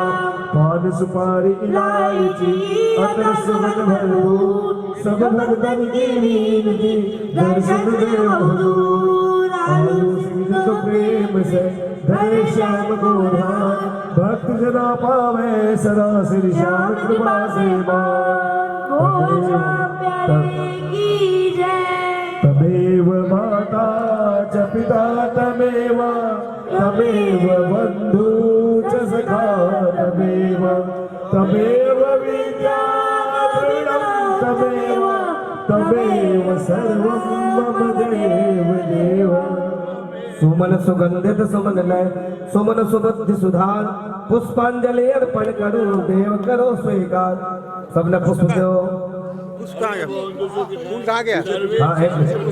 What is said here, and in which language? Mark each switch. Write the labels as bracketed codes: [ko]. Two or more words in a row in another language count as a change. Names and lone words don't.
[hi] पान सुपारी इलायची अतर सुगंध भरपूर सब भक्तन की विनती दर्शन दे हुजूर आलू सिंह तो प्रेम से धरे श्याम को ध्यान भक्त जना पावे सदा श्री श्याम कृपा से की जय [sa] तमेव माता च पिता तमेव तमेव बंधु च सखा तमेव तमेव विद्या तमेव तमेव सर्वं मम देव देव [hi] सुमन सुगंधित सुमन लय सुमन सुबुद्धि सुधार पुष्पांजलि अर्पण करो देव करो स्वीकार सबने पुष्प दो फूल कहाँ गया? हाँ एक मिनट